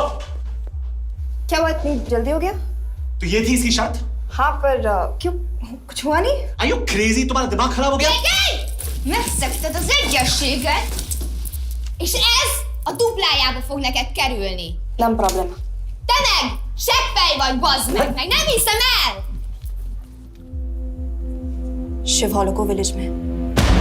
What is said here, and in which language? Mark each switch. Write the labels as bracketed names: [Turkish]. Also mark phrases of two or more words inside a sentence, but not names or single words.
[Hindi] क्या हुआ इतनी जल्दी हो गया? तो ये थी इसकी शर्त? हाँ पर क्यों? कुछ हुआ नहीं? [English] Are you crazy? [Hindi] तुम्हारा दिमाग खराब हो गया? [Hungarian] Megszegted az egyességet, és ez a duplájába fog neked kerülni. Nem problema. Te meg! Seggfej vagy, bazd meg! Nem hiszem el! [Hindi] शिव हॉलो को विलेज में।